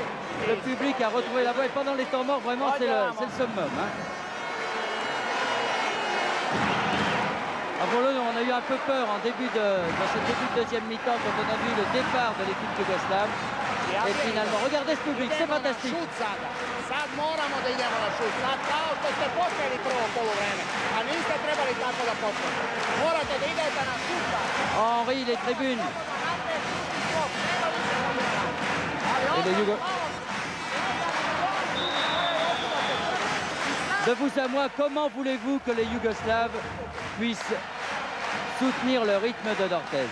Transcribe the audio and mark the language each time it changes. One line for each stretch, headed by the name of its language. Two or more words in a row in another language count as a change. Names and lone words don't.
French: Le public a retrouvé la voie. Et pendant les temps morts, vraiment, c'est le summum. Hein. Pour on a eu un peu peur dans ce début de deuxième mi-temps quand on a vu le départ de l'équipe yougoslave. Et finalement, regardez ce public, c'est fantastique.
Serbian: Sad moramo da idemo na šut. Sad kao što ste počeli prvo poluvreme, a niste trebali tako da počnete. Morate da idete na šut.
French: Henri, les tribunes. De vous à moi, comment voulez-vous que les Yougoslaves puissent soutenir le rythme de d'Orthez?